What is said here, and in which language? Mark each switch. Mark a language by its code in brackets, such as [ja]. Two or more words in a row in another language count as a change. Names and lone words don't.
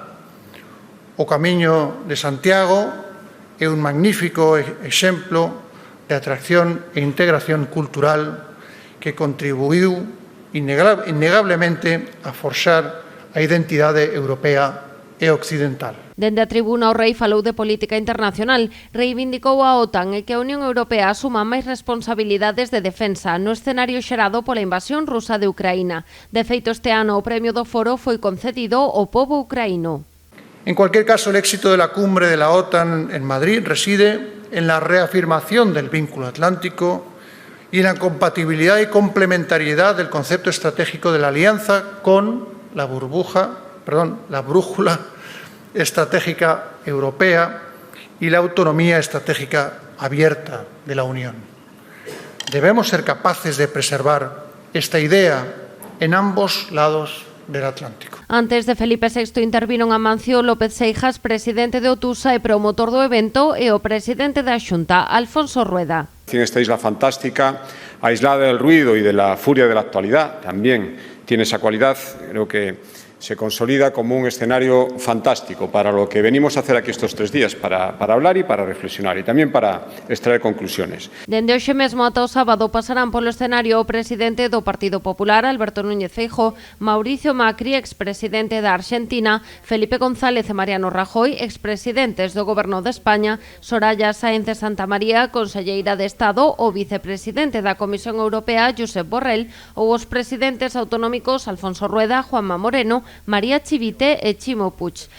[gl] O Camiño de Santiago é un magnífico exemplo de atracción e integración cultural que contribuiu innegablemente a forxar a identidade europea e occidental. Dende a tribuna o rei falou de política internacional, reivindicou a OTAN e que a Unión Europea asuma máis responsabilidades de defensa no escenario xerado pola invasión rusa de Ucraína. De feito, este ano o premio do foro foi concedido ao pobo ucraíno. [es] En cualquier caso, el éxito de la cumbre de la OTAN en Madrid reside en la reafirmación del vínculo atlántico y en la compatibilidad y complementariedad del concepto estratégico de la alianza con la brújula estratégica europea y la autonomía estratégica abierta de la Unión. Debemos ser capaces de preservar esta idea en ambos lados del Atlántico. [gl] Antes de Felipe VI interviron Amancio López Seijas, presidente de Otusa e promotor do evento, e o presidente da Xunta, Alfonso Rueda. [es] Esta isla fantástica, aislada del ruido y de la furia de la actualidad, también tiene esa cualidad, creo que se consolida como un escenario fantástico para lo que venimos a hacer aquí estos 3 días, para hablar y para reflexionar y también para extraer conclusiones. [gl] Dende hoxe mesmo ata o sábado pasarán polo escenario o presidente do Partido Popular, Alberto Núñez Feijóo, Mauricio Macri, expresidente da Arxentina, Felipe González e Mariano Rajoy, expresidentes do Goberno de España, Soraya Sáenz de Santamaría, conselleira de Estado, o vicepresidente da Comisión Europea, Josep Borrell, ou os presidentes autonómicos Alfonso Rueda, Juanma Moreno, María Chivite e Chimo Puig.